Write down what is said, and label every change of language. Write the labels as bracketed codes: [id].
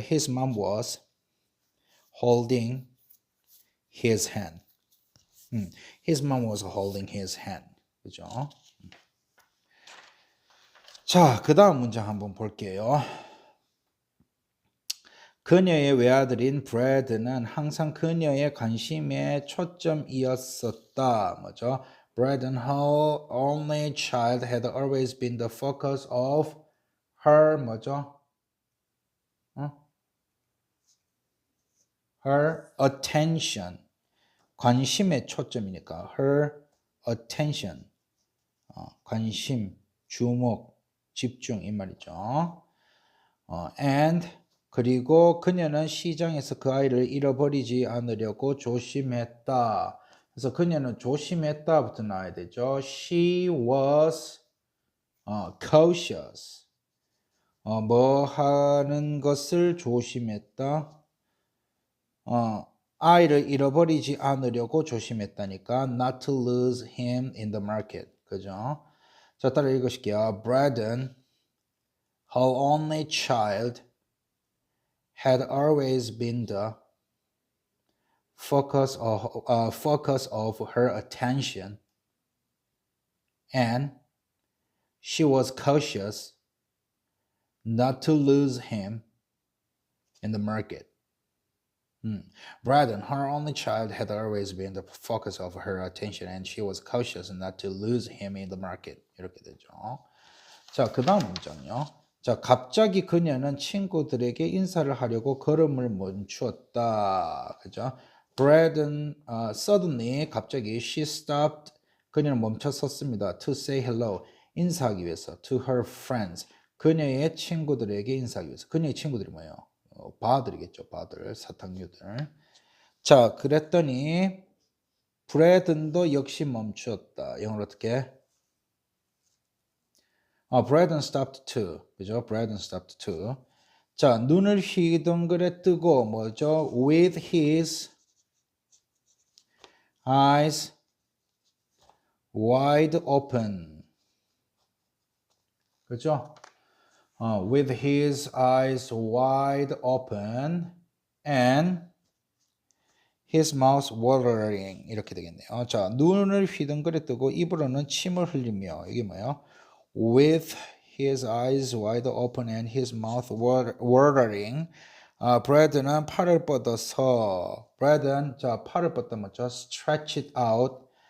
[en] His mom was holding his hand. His mom was holding his hand. [ko] 그죠? 자, 그 다음 문장 한번 볼게요. 그녀의 외아들인 브래드는 항상 그녀의 관심의 초점이었었다. 뭐죠? [en] Braden, her only child, had always been the focus of her [ko] 뭐죠? [en] her attention. [ko] 관심의 초점이니까 [en] her attention. [ko] 관심, 주목, 집중 이 말이죠. [en] And [ko] 그리고 그녀는 시장에서 그 아이를 잃어버리지 않으려고 조심했다. 그래서 그녀는 조심했다부터 나와야 되죠. [en] She was cautious. [ko] 뭐 하는 것을 조심했다. 아이를 잃어버리지 않으려고 조심했다니까. [en] Not to lose him in the market. [ko] 그죠? 자, 따라 읽으실게요. [en] Braden, her only child, had always been the focus of her attention, and she was cautious not to lose him in the market. Braden, her only child, had always been the focus of her attention, and she was cautious not to lose him in the market. [ko] 이렇게 되죠. 자, 그 다음 문장요. 자, 갑자기 그녀는 친구들에게 인사를 하려고 걸음을 멈추었다. 그죠? [en] Braden, suddenly, [ko] 갑자기, [en] she stopped. [ko] 그녀는 멈춰섰습니다. [en] To say hello. [ko] 인사하기 위해서. [en] To her friends. [ko] 그녀의 친구들에게 인사하기 위해서. 그녀의 친구들이 뭐예요? 바들이겠죠. 바들, 사탕류들. 자, 그랬더니 브래든도 역시 멈추었다. 영어로 어떻게? [en] Braden stopped too. [ko] 그죠? [en] Braden stopped too. [ko] 자, 눈을 휘둥그레 뜨고 뭐죠? [en] With his eyes wide open. [ko] 그죠? [en] With his eyes wide open and his mouth watering [ko] 이렇게 되겠네요. 자, 눈을 휘둥그레 뜨고 입으로는 침을 흘리며 이게 뭐예요? [en] With his eyes wide open and his mouth watering. [ko] 브래드는 팔을 뻗어서 브래드는 자 팔을 뻗다 뭐죠? [en] Stretch it out.